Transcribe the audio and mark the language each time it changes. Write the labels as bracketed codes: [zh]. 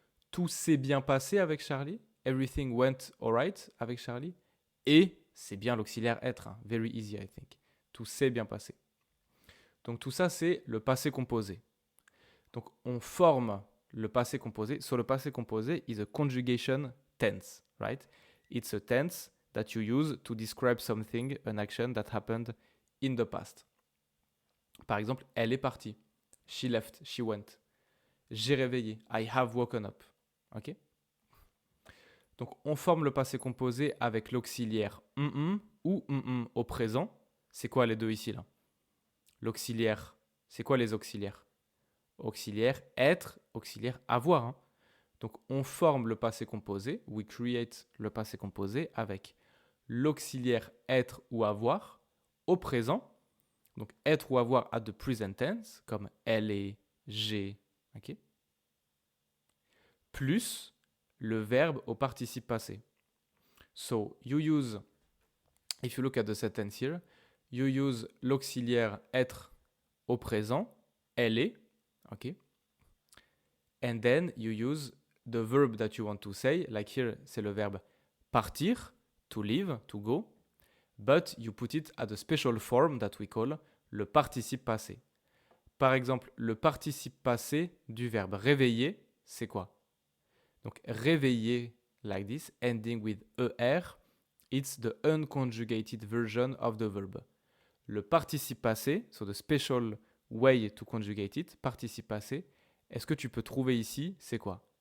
[fr] Tout s'est bien passé avec Charlie. [en] Everything went alright [fr] avec Charlie. Et c'est bien l'auxiliaire être. Hein. [en] Very easy, I think. [fr] Tout s'est bien passé. Donc tout ça, c'est le passé composé. Donc on forme le passé composé. [en] So le passé composé is a conjugation tense, right? It's a tense that you use to describe something, an action that happened in the past. [fr] Par exemple, elle est partie. [en] She left, she went. [fr] J'ai réveillé. [en] I have woken up. Ok? [fr] Donc on forme le passé composé avec l'auxiliaire ou au présent. C'est quoi les deux ici là? L'auxiliaire. C'est quoi les auxiliaires? Auxiliaire être, auxiliaire avoir. Hein. Donc on forme le passé composé. [en] We create le passé composé [fr] avec l'auxiliaire être ou avoir au présent. Donc être ou avoir [en] at the present tense, [fr] comme elle est, j'ai, ok? Plus le verbe au participe passé. [en] So you use, if you look at the sentence here, you use [fr] l'auxiliaire être au présent, elle est, [en] ok? And then you use the verb that you want to say, like here, [fr] c'est le verbe partir, [en] to leave, to go, but you put it at a special form that we call le participe passé. [fr] Par exemple, le participe passé du verbe réveiller, c'est quoi? [en] Donc réveiller, like this, ending with er, it's the unconjugated version of the verb. [fr] Le participe passé, [en] so the special way to conjugate it, [fr] participe passé, est-ce que tu peux trouver ici, c'est quoi?